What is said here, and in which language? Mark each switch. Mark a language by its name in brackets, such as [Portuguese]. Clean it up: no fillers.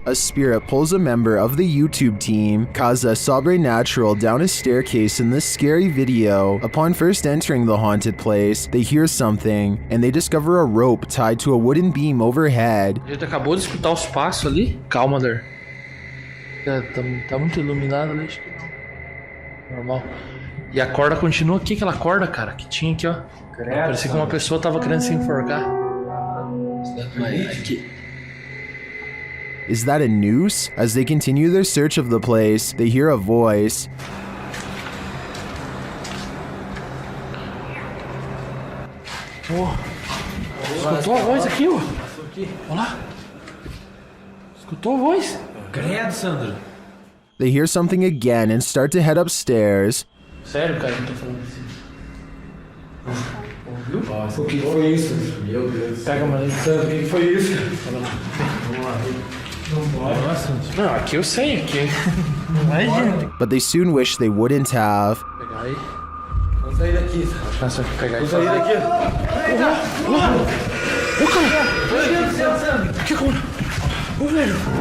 [English] A spirit pulls a member of the YouTube team, Kaza Sobrenatural, down a staircase in this scary video. Upon first entering the haunted place, they hear something, and they discover a rope tied to a wooden beam overhead. [Portuguese] A gente acabou de escutar os passos ali. Calma, Der. Tá muito iluminado ali, acho que não. Normal. E a corda continua aqui, aquela corda, cara, que tinha aqui, ó. Parecia que uma pessoa tava querendo se enforcar. Aqui. [English] Is that a noose? As they continue their search of the place, they hear a voice. [Portuguese] Escutou a voz aqui, ó. Olha lá. Escutou a voz? Credo, Sandro. [English] They hear something again and start to head upstairs. [Portuguese] Sério, cara, eu tô falando assim. Ouviu? O que foi isso? Meu Deus. Pega a mãe. Sandro, o que foi isso? Vamos lá. Não, aqui eu sei, aqui. Não vai, gente. [English] But they soon wish they wouldn't have. [Portuguese] Pegar aí. Vou sair daqui. Nossa, vou pegar isso. Vou sair daqui. Ô, cara! Meu Deus do céu, Sam! Que como? Ô, velho!